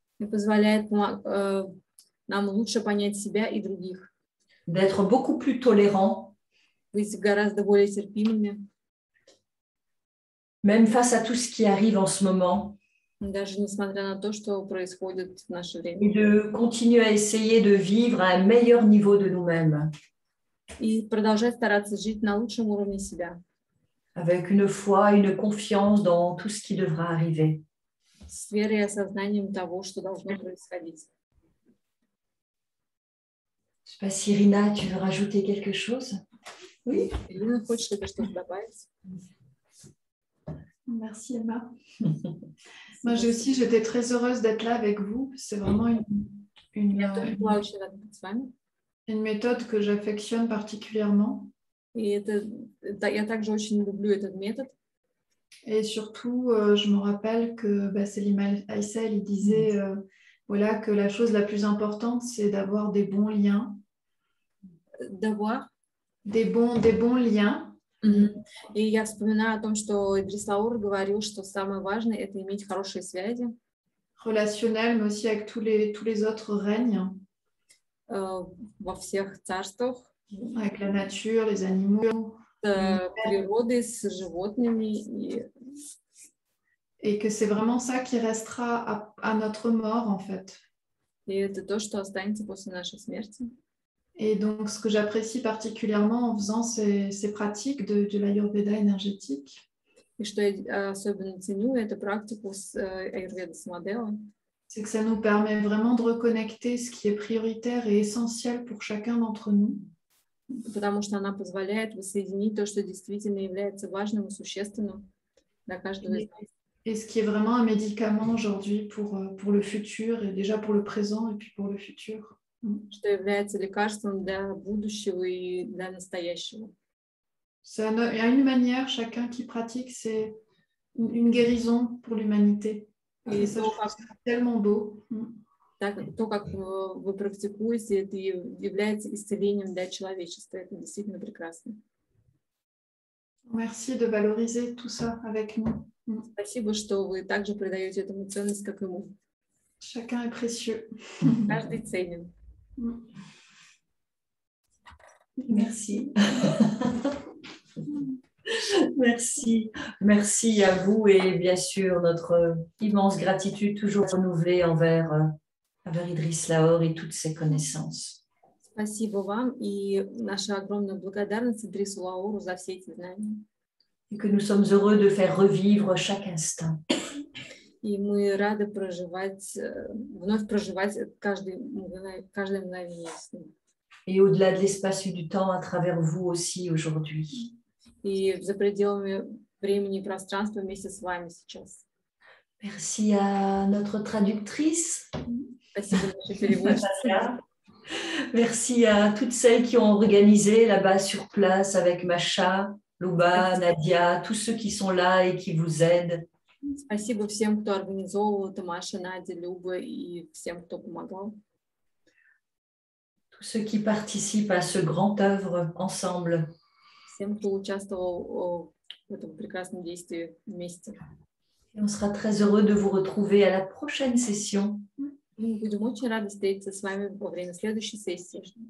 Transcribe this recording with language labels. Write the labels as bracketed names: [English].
[Russian] И позволяет нам лучше понять себя и других, [French] D'être beaucoup plus tolérants, [Russian] быть гораздо более терпимыми, [French] même face à tout ce qui arrive en ce moment, [Russian] даже несмотря на то, что происходит в наше время. [French] et de continuer à essayer de vivre à un meilleur niveau de nous-mêmes, [Russian] И продолжать стараться жить на лучшем уровне себя, [French] avec une foi, une confiance dans tout ce qui devra arriver. [Russian] с верой и осознанием того, что должно происходить. [French] Je ne sais pas si Irina, tu veux rajouter quelque chose? Oui. [Russian] Ирина, хочешь ли ты что-то добавить? [French] Merci Emma. Moi aussi, j'étais très heureuse d'être là avec vous. C'est vraiment [Russian] Я тоже была очень рада быть с вами. [French] une méthode que j'affectionne particulièrement. [Russian] И я также очень люблю этот метод. [French] Et surtout, je me rappelle que Selim Aïssel, il disait voilà, que la chose la plus importante, c'est d'avoir des bons liens. D'avoir Des bons liens. [Russian] И я вспоминаю о том, что Идрис Лаур говорил, что самое важное – это иметь хорошие связи. [French] Relationnels, mais aussi avec tous les autres règnes. [Russian] Во всех царствах. [French] Avec la nature, les animaux. [Russian] С природой, с животными и [French] et que c'est vraiment ça qui restera à notre mort, en fait. [Russian] И это то, что останется после нашей смерти. [French] Et donc, ce que j'apprécie particulièrement en faisant ces pratiques de l'Ayurveda énergétique, [Russian] И что я особенно ценю, это практику с аюрведа самадева. [French] c'est que ça nous permet vraiment de reconnecter ce qui est prioritaire et essentiel pour chacun d'entre nous. [Russian] Потому что она позволяет воссоединить то, что действительно является важным и существенным для каждого из нас. [French] Et ce qui est vraiment un médicament aujourd'hui pour le futur, et déjà pour le présent, et puis pour le futur. [Russian] Что является лекарством для будущего и для настоящего. [French] Il y a une manière, chacun qui pratique, c'est une guérison pour l'humanité. Et ça, je trouve ça tellement beau. [Russian] То, как вы практикуете, это является исцелением для человечества. Это действительно прекрасно. [French] Merci de valoriser tout ça avec nous. [Russian] Спасибо, что вы также придаете этому ценность, как ему. [French] Chacun est précieux. [Russian] Каждый ценен. [French] Merci. Merci. Merci à vous et bien sûr notre immense gratitude toujours renouvelée envers Idriss Lahore et toutes ses connaissances. [Russian] Спасибо вам и наша огромная благодарность Идрису Лаору за все эти знания. [French] Et que nous sommes heureux de faire revivre chaque instant. [Russian] И мы рады вновь проживать каждое мгновение с ним. [French] Et au-delà de l'espace et du temps, à travers vous aussi aujourd'hui. [Russian] И за пределами времени и пространства вместе с вами сейчас. [French] Merci à notre traductrice. [Russian] Спасибо нашей переводчице. [French] Merci à toutes celles qui ont organisé là-bas sur place avec Macha, Luba, Nadia, tous ceux qui sont là et qui vous aident. [Russian] Спасибо всем, кто организовывал, Тамаша, Надя, Люба и всем, кто помогал. [French] Tous ceux qui participent à ce grand œuvre ensemble. [Russian] Всем, кто участвовал в этом прекрасном действии вместе. [French] Et on sera très heureux de vous retrouver à la prochaine session. [Russian] Мы будем очень рады встретиться с вами во время следующей сессии.